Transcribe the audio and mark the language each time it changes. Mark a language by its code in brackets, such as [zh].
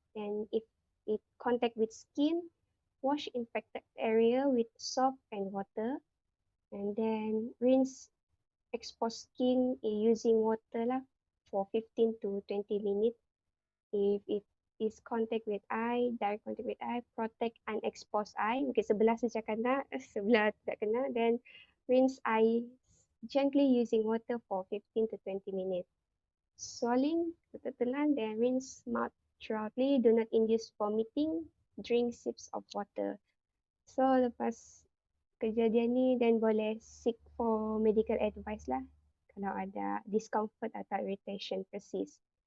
[en] And if it contact with skin, wash infected area with soap and water. And then rinse exposed skin using water lah for 15 to 20 minutes. If it is contact with eye, direct contact with eye, protect unexposed eye. [ms] Mungkin sebelah saja kena, sebelah tidak kena. [en] Then rinse eye gently using water for 15 to 20 minutes. Swallowing, [ms] telan, [en] then rinse mouth thoroughly. Do not induce vomiting. Drink sips of water. So [ms] lepas kejadian ni, [en] then boleh seek for medical advice [ms] lah kalau ada [en] discomfort atau irritation persist.